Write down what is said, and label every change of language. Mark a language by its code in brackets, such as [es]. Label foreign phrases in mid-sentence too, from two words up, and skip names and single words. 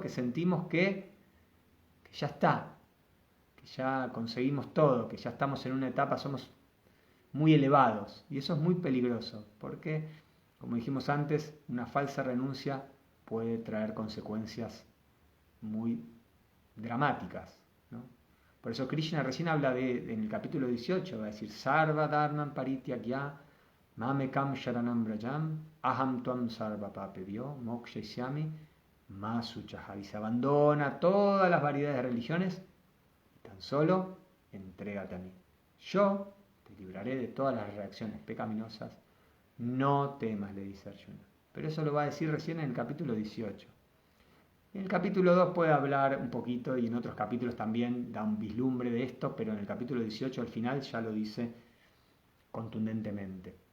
[es] Que sentimos que ya está, que ya conseguimos todo, que ya estamos en una etapa, somos muy elevados. Y eso es muy peligroso, porque, como dijimos antes, una falsa renuncia puede traer consecuencias muy dramáticas, ¿no? Por eso Krishna recién habla en el capítulo 18, va a decir, [sa] सर्वधर्मान् परित्यज्य मामेकं शरणं व्रज अहं त्वां सर्वपापेभ्यो मोक्षयिष्यामि मा शुचः. [es] Y se abandona todas las variedades de religiones, tan solo entrégate a mí. Yo te libraré de todas las reacciones pecaminosas. No temas, le dice Arjuna. pero eso lo va a decir recién en el capítulo 18. En el capítulo 2 puede hablar un poquito y en otros capítulos también da un vislumbre de esto, pero en el capítulo 18 al final ya lo dice contundentemente.